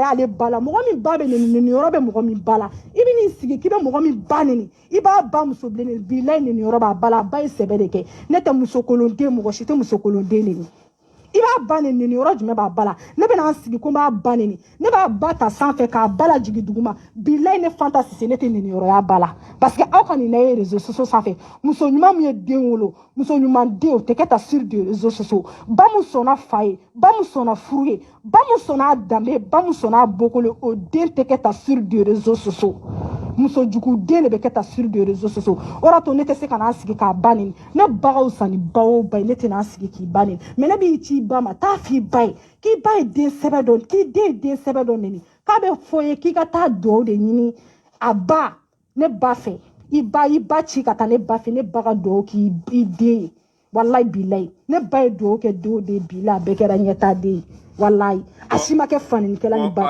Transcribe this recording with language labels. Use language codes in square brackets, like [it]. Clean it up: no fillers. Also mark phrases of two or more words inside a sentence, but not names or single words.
[bm] y'ale ba la mɔgɔ min ba bɛ neni yɔrɔ bɛ mɔgɔ min ba la i bɛ n'i sigi k'i bɛ mɔgɔ min ba neni i b'a ba muso bilen neni bilayi neni yɔrɔ b'a ba la a ba ye sɛbɛ de kɛ ne tɛ musokolonden mɔgɔ si tɛ musokolonden neni i b'a ba neni yɔrɔ jumɛn b'a ba la ne bɛna n sigi ko n b'a ba neni ne b'a ba ta sanfɛ k'a ba la jigin duguma bilayi ne Fanta Sise ne tɛ neni yɔrɔ y'a ba la [fr] parce que [bm] aw ka nin na ye [fr] réseaux sociaux [bm] sanfɛ muso ɲuman min ye den wolo muso ɲuman den o tɛ kɛ ta [fr] sur des réseaux sociaux [bm] ba min sɔnna fa ye ba min sɔnna furu ye ba min sɔnna danbe ba min sɔnna bokolo o den tɛ kɛ ta [fr] sur des réseaux sociaux [bm] muso jugu den de bɛ kɛ ta [fr] sur des réseaux sociaux [bm] o de to ne tɛ se ka n'an sigi k'a ba neni ne ba ka fisa ni ba o ba ye ne tɛ n'an sigi k'i ba neni mais ne b'i ci i ba ma taa f'i ba ye k'i ba ye den sɛbɛ dɔ k'i den ye den sɛbɛ dɔ neni k'a bɛ fɔ ye k'i ka taa dugawu de ɲini a ba ne ba fɛ i ba ci ka taa ne ba fɛ ne ba ka dugawu k'i den ye walayi bilayi ne ba ye dugawu kɛ den o den bila a bɛɛ kɛra ɲɛtaa den ye walayi a si ma kɛ faninikɛla ni ba